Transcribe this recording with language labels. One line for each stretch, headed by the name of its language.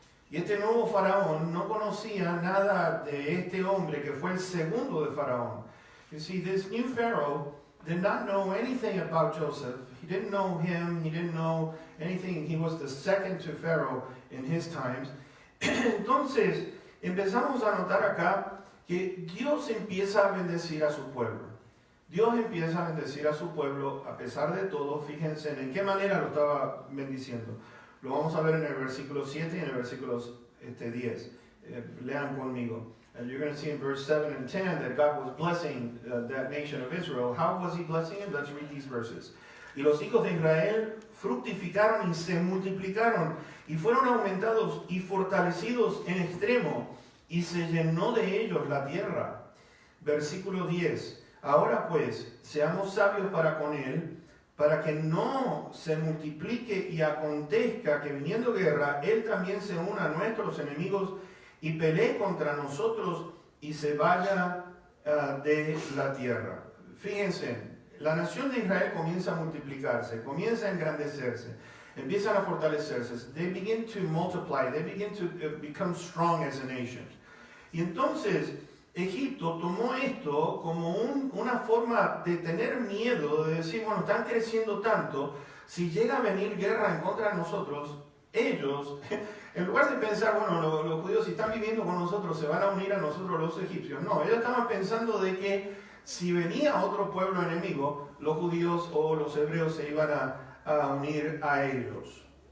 Spanish: Y este nuevo faraón no conocía nada de este hombre que fue el segundo de Faraón.
English: You see, this new Pharaoh did not know anything about Joseph. He didn't know him, he didn't know anything. He was the second to Pharaoh in his times.
Spanish: Entonces, empezamos a notar acá que Dios empieza a bendecir a su pueblo. Dios empieza a bendecir a su pueblo a pesar de todo. Fíjense en qué manera lo estaba bendiciendo. Lo vamos a ver en el versículo 7 y en el versículo 10. Lean conmigo.
English: And you're going to see in verse 7 and 10 that God was blessing that nation of Israel. How was he blessing it? Let's read these verses.
Spanish: Y los hijos de Israel fructificaron y se multiplicaron y fueron aumentados y fortalecidos en extremo y se llenó de ellos la tierra. Versículo 10. Ahora pues, seamos sabios para con él, para que no se multiplique y acontezca que viniendo guerra, él también se una a nuestros enemigos y pelee contra nosotros y se vaya de la tierra. Fíjense, la nación de Israel comienza a multiplicarse, comienza a engrandecerse, empiezan a fortalecerse.
English: They begin to multiply, they begin to become strong as a nation.
Spanish: Y entonces Egipto tomó esto como una forma de tener miedo, de decir, bueno, están creciendo tanto, si llega a venir guerra en contra de nosotros, ellos, en lugar de pensar, bueno, los judíos si están viviendo con nosotros se van a unir a nosotros los egipcios, no, ellos estaban pensando de que si venía otro pueblo enemigo, los judíos o los hebreos se iban a unir a ellos.